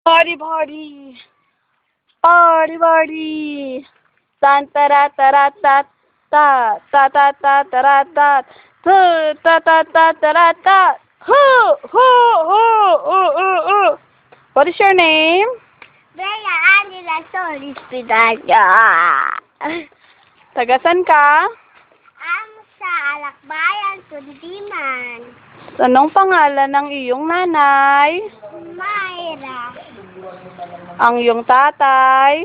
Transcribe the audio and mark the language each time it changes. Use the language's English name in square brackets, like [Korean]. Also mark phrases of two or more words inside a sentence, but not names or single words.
[English] Party, party. Party, party. Tan tara tara tat ta ta ta ta tara tat ta ta ta tara tat. Ho ho ho What is your name? Bella Angela Solis Pidaya. [Filipino] Tagasan ka? Sa Alakbayan, Kundiman. Anong pangalan ng iyong nanay? Mayra. Ang iyong tatay?